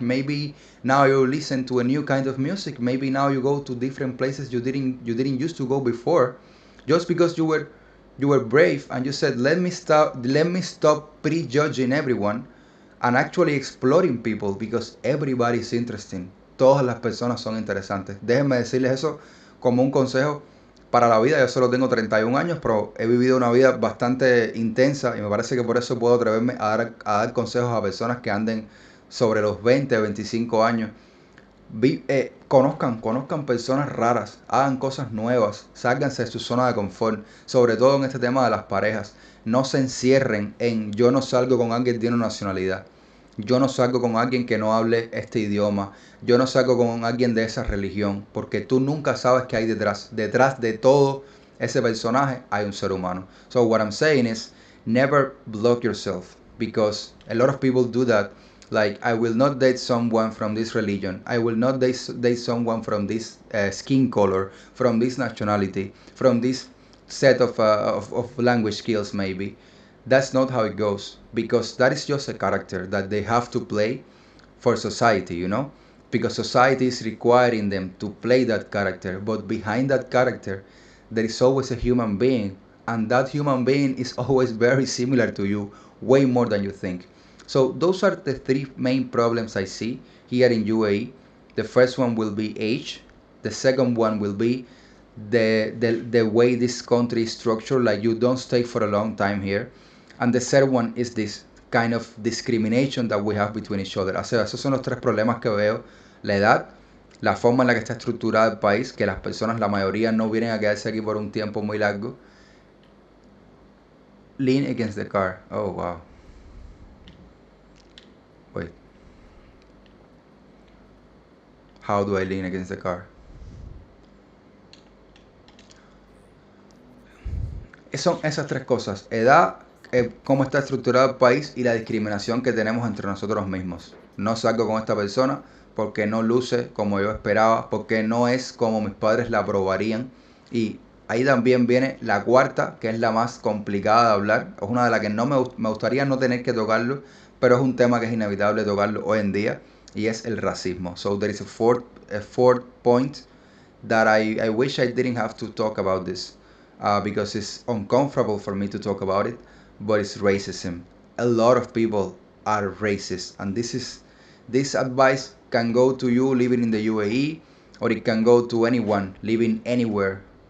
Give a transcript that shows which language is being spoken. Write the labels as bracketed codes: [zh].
[en] Maybe now you listen to a new kind of music. Maybe now you go to different places you didn't used to go before. Just because you were brave and you said, let me stop prejudging everyone, and actually exploring people because everybody is interesting. [es] Todas las personas son interesantes. Déjenme decirles eso como un consejo para la vida. Yo solo tengo 31 años, pero he vivido una vida bastante intensa y me parece que por eso puedo atreverme a dar consejos a personas que anden sobre los 20 o 25 años. Conozcan personas raras, hagan cosas nuevas, sálganse de su zona de confort, sobre todo en este tema de las parejas. No se encierren en yo no salgo con alguien de una nacionalidad, yo no salgo con alguien que no hable este idioma, yo no salgo con alguien de esa religión, porque tú nunca sabes qué hay detrás. Detrás de todo ese personaje hay un ser humano. [en] So what I'm saying is, never block yourself, because a lot of people do that. Like, I will not date someone from this religion. I will not date someone from this skin color, from this nationality, from this set of language skills, maybe. That's not how it goes, because that is just a character that they have to play for society, you know? Because society is requiring them to play that character, but behind that character, there is always a human being, and that human being is always very similar to you, way more than you think. So those are the three main problems I see here in UAE. The first one will be age. The second one will be the way this country is structured, like you don't stay for a long time here. And the third one is this kind of discrimination that we have between each other. [es] O sea, esos son los tres problemas que veo. La edad, la forma en la que está estructurado el país, que las personas, la mayoría, no vienen a quedarse aquí por un tiempo muy largo. [en] Lean against the car. Oh, wow. Wait. How do I lean against the car? [es] Son esas tres cosas: edad, cómo está estructurado el país y la discriminación que tenemos entre nosotros mismos. No salgo con esta persona porque no luce como yo esperaba, porque no es como mis padres la aprobarían. Y ahí también viene la cuarta, que es la más complicada de hablar. Es una de las que me gustaría no tener que tocarlo, pero es un tema que es inevitable tocarlo hoy en día, y es el racismo. [en] So there is a fourth point that I wish I didn't have to talk about this, because it's uncomfortable for me to talk about it, but it's racism. A lot of people are racist, and this advice can go to you living in the UAE, or it can go to anyone living anywhere.